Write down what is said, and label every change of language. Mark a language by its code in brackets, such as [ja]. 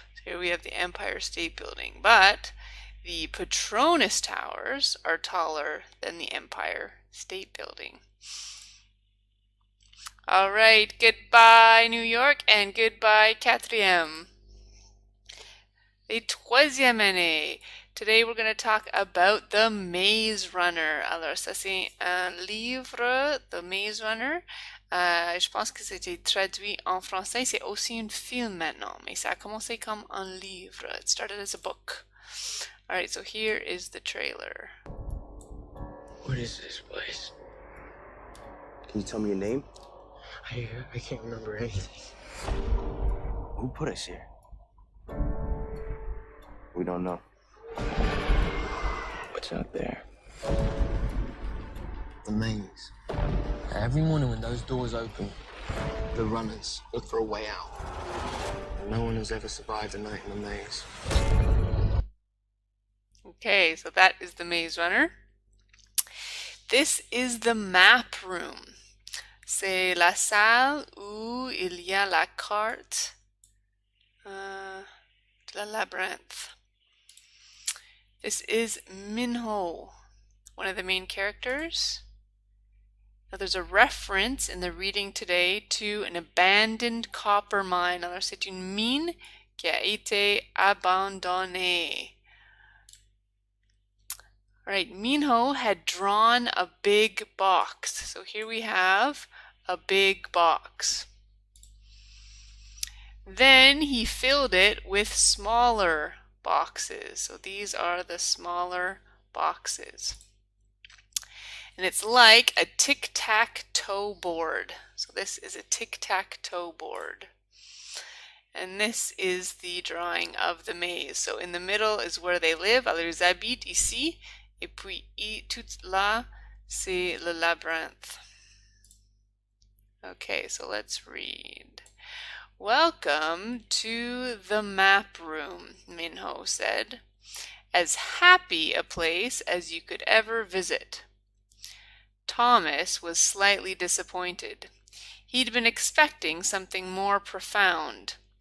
[en] So here we have the Empire State Building, but the Petronas Towers are taller than the Empire State Building. All right, goodbye New York and goodbye quatrième. [fr] Les troisième année. [en] Today we're going to talk about The Maze Runner. [fr] Alors ça c'est un livre, The Maze Runner. Je pense que c'était traduit en français. C'est aussi un film maintenant, mais ça a commencé comme un livre. [en] It started as a book. Alright, so here is the trailer. What is this place? Can you tell me your name? I can't remember anything. Who put us here? We don't know. What's out there? The maze. Every morning when those doors open, The runners look for a way out. No one has ever survived a night in the maze. Okay, so that is The Maze Runner. This is the map room. [fr] C'est la salle où il y a la carte de la labyrinthe. [en] This is Minho, one of the main characters. Now there's a reference in the reading today to an abandoned copper mine. [fr] Alors c'est une mine qui a été abandonnée. [en] All right, Minho had drawn a big box. So here we have a big box. Then he filled it with smaller boxes. So these are the smaller boxes. And it's like a tic-tac-toe board. So this is a tic-tac-toe board. And this is the drawing of the maze. So in the middle is where they live. [fr] Alors ils habitent ici. Et puis tout là, c'est le labyrinthe. [en] Okay, so let's read. Welcome to the map room, Minho said. As happy a place as you could ever visit. Thomas was slightly disappointed. He'd been expecting something more profound.